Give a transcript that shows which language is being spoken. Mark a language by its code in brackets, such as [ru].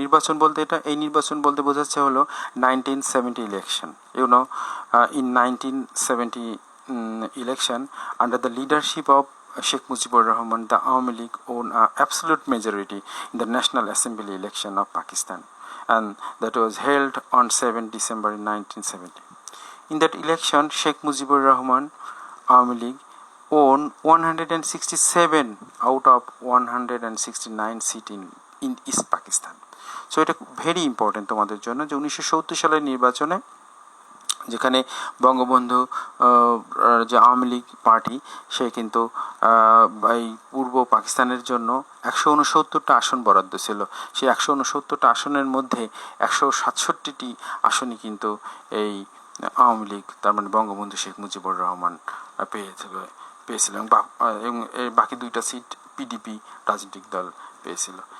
[bn] নির্বাচন বলতে এই নির্বাচন বলতে বোঝাচ্ছে হলো 1970 election. [en] In 1970 election, under the leadership of Sheikh Mujibur Rahman, the Awami League won an absolute majority in the National Assembly election of Pakistan, and that was held on 7 December 1970. In that election, Sheikh Mujibur Rahman Awami League won 167 out of 169 seats in East Pakistan. [bn] So এটা very important তোমাদের জন্য যে 1970 সালের নির্বাচনে যেখানে বঙ্গবন্ধু যে Awami League party সে কিন্তু এই পূর্ব পাকিস্তানের জন্য 169টা আসন বরাদ্দ ছিল। সেই 169টা আসনের মধ্যে 167টি আসনই কিন্তু এই আওয়ামী লীগ, তার মানে বঙ্গবন্ধু শেখ মুজিবুর রহমান পেয়েছিল, এবং বাকি 2টা সিট পিডিপি রাজনৈতিক দল পেয়েছিল।